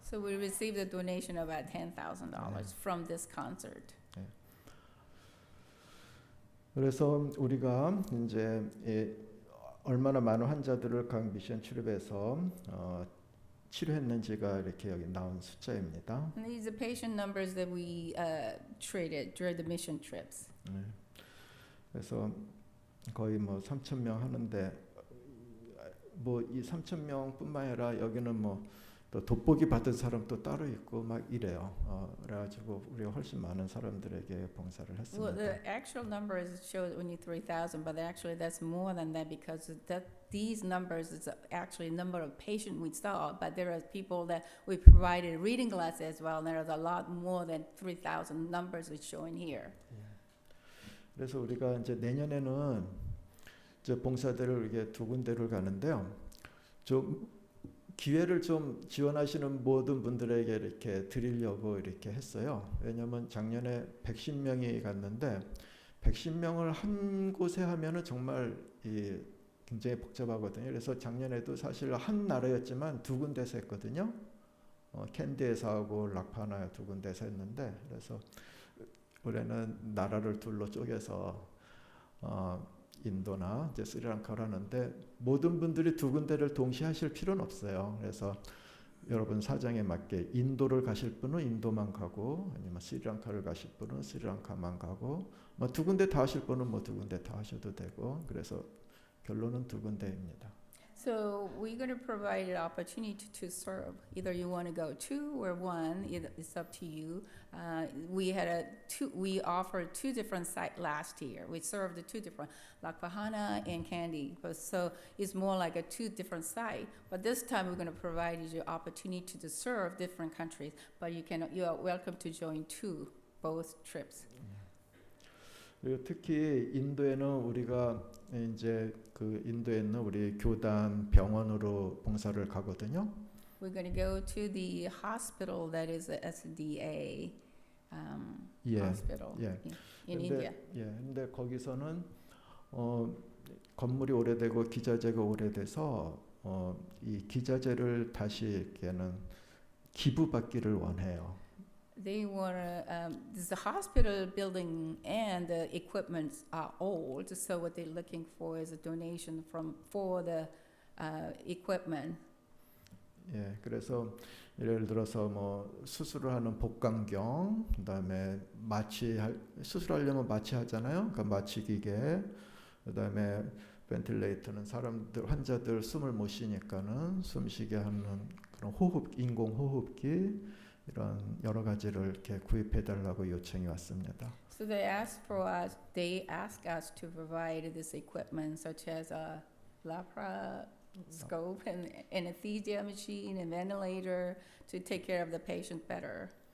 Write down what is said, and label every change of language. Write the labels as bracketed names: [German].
[English] So we received a donation of about $10,000 from this concert. [Korean] 그래서 우리가 이제 얼마나 많은 환자들을 각 미션 출입해서 치료했는지가 이렇게 여기 나온 숫자입니다. [English] And these are patient numbers that we treated during the mission trips. [Korean] 그래서 거의 뭐 3,000명 하는데 뭐 이 3,000명뿐만 아니라 여기는 뭐 또 돋보기 받은 사람도 따로 있고 막 이래요. 그래가지고 우리가 훨씬 많은 사람들에게 봉사를 했습니다. [English] Well, the actual numbers show only 3,000, but actually that's more than that because these numbers is actually number of patients we saw, but there are people that we provided reading glasses as well, and there is a lot more than 3,000 numbers is showing here. [Korean] 그래서 우리가 이제 내년에는 이제 봉사대를 이렇게 2군데를 가는데요. 좀 기회를 좀 지원하시는 모든 분들에게 이렇게 드리려고 이렇게 했어요. 왜냐하면 작년에 110명이 갔는데 110명을 한 곳에 하면은 정말 굉장히 복잡하거든요. 그래서 작년에도 사실 한 나라였지만 2군데서 했거든요. 캔디에서 하고 락파나에 2군데서 했는데 그래서 올해는 나라를 둘로 쪼개서 인도나 이제 스리랑카를 하는데 모든 분들이 2군데를 동시에 하실 필요는 없어요. 그래서 여러분 사정에 맞게 인도를 가실 분은 인도만 가고 아니면 스리랑카를 가실 분은 스리랑카만 가고 뭐 2군데 다 하실 분은 뭐 2군데 다 하셔도 되고 그래서 결론은 2군데입니다. [English] So we're going to provide an opportunity to serve. Either you want to go 2 or 1, it's up to you. We offered 2 different sites last year. We served the 2 different, Lakpahana and Kandy. So it's more like a 2 different sites. But this time we're going to provide you the opportunity to serve different countries. But you are welcome to join both trips. [Korean] 그리고 특히 인도에는 우리가 이제 그 인도에 있는 우리 교단 병원으로 봉사를 가거든요. [English] We're going to go to the hospital that is a SDA [Korean] 예. [English] hospital [Korean] 예. [English] in India. [Korean] 근데 거기서는 건물이 오래되고 기자재가 오래돼서 이 기자재를 다시 이렇게는 기부받기를 원해요. [English] They were the hospital building and the equipments are old, so what they're looking for is a donation for the equipment. [Korean] 예, 그래서 예를 들어서 뭐 수술을 하는 복강경, 그다음에 수술하려면 마취하잖아요. 그러니까 마취 기계, 그다음에 벤틸레이터는 환자들 숨을 못 쉬니까는 숨쉬게 하는 그런 인공 호흡기 이런 여러 가지를 이렇게 구입해 달라고 요청이 왔습니다. [English] So they asked us to provide this equipment such as a laparoscope and anesthesia machine and ventilator to take care of the patient better.